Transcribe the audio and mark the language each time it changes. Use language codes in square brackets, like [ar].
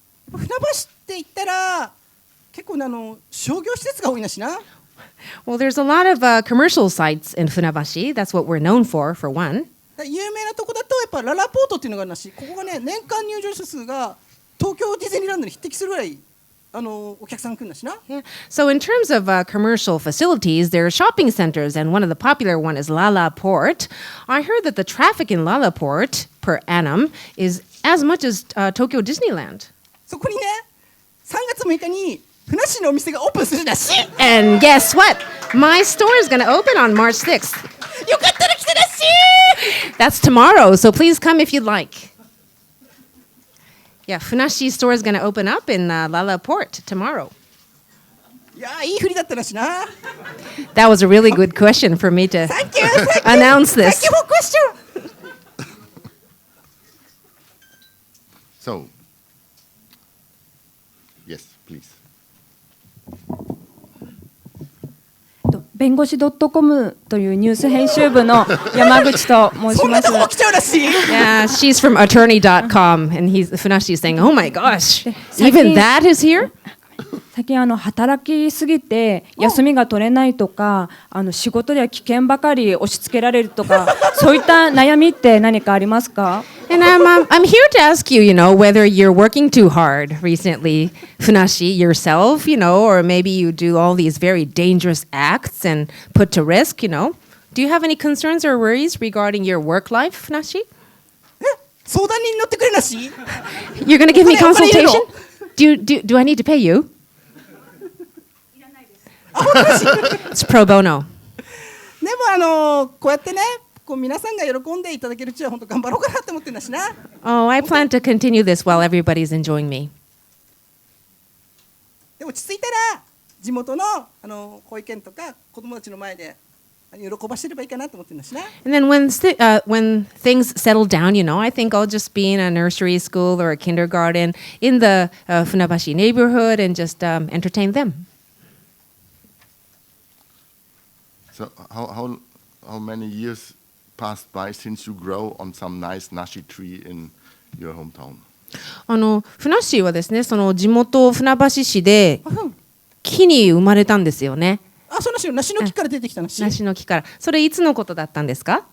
[ja] 船橋って言ったら結構商業施設が多いなしな。 [en] Well, there's a lot of commercial sites in Funabashi. That's what we're known for one. [ja] 有名なとこだとやっぱララポートっていうのがあるなし、ここがね年間入場者数が東京ディズニーランドに匹敵するぐらいお客さん来るんだしな。 [en] Yeah. So in terms of commercial facilities, there are shopping centers, and one of the popular one is Lala Port. I heard that the traffic in Lala Port per annum is as much as Tokyo Disneyland. [ja] そこにね、3月6日にふなっしーのお店がオープンするらしい。 [en] And guess what? My store is going to open on March 6th. [ja] よかったら来てらっしい。 [en] That's tomorrow, so please come if you'd like. Yeah, Funashi store is going to open up in Lala Port tomorrow. [ja] いや、いい振りだったらしな。 [en] That was a really good question for me to announce this. Thank you for question. So, yes, please. [ja] 弁護士 .com というニュース編集部の山口と申します。 [en] Yeah, she's from attorney.com, and Funashi is saying, "Oh my gosh, even that is here?" [ja] 最近働きすぎて休みが取れないとか、仕事では危険ばかり押し付けられるとか、そういった悩みって何かありますか？ [en] And I'm here to ask you, whether you're working too hard recently, Funashi, yourself, or maybe you do all these very dangerous acts and put to risk, Do Do you have any concerns or worries regarding your work life, Funashi? [ja] 相談に乗ってくれなし [en] You're going to give me [ja] お金いるの [en] consultation? Do I need to pay you? It's pro bono. [ja] でもこうやってねこう皆さんが喜んでいただけるうちは本当頑張ろうかなって思ってんだしな [en] Oh, I plan to continue this while everybody's enjoying me. [ja] で落ち着いたら地元の保育園とか子供たちの前で喜ばしてればいいかなと思ってんだしな [en] And then when things settle down, I think I'll just be in a nursery school or a kindergarten in the Funabashi neighborhood and just entertain them. So how many years passed by since you grow on some nice nashi tree in your hometown? [ja] ふなっしーはですね、その地元船橋市で木に生まれたんですよね。あ、そうなし梨の木から出てきた梨。梨の木から。それいつのことだったんですか